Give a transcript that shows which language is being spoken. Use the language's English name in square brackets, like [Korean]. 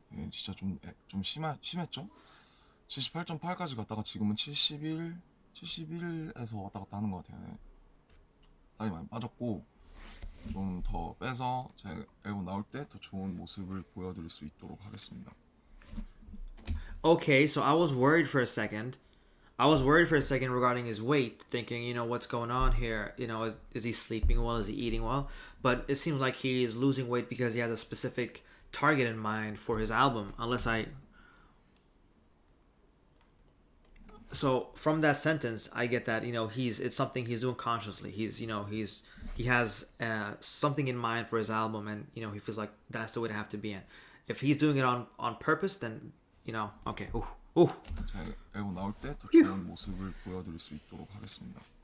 [Korean] 진짜 좀 심했죠? 78.8까지 갔다가 지금은 71에서 왔다 갔다 하는 것 같아요. 살이 많이 빠졌고 좀 더 빼서 제 앨범 나올 때 더 좋은 모습을 보여드릴 수 있도록 하겠습니다. [English] Okay, so I was worried for a second regarding his weight, thinking, you know, what's going on here? You know, is he sleeping well? Is he eating well? But it seems like he is losing weight because he has a specific target in mind for his album. So from that sentence, I get that, you know, it's something he's doing consciously. He has something in mind for his album, and you know he feels like that's the way to have to be in. If he's doing it on purpose, then you know, okay. [Korean] 제 앨범 나올 때 더 좋은 모습을 보여드릴 수 있도록 하겠습니다.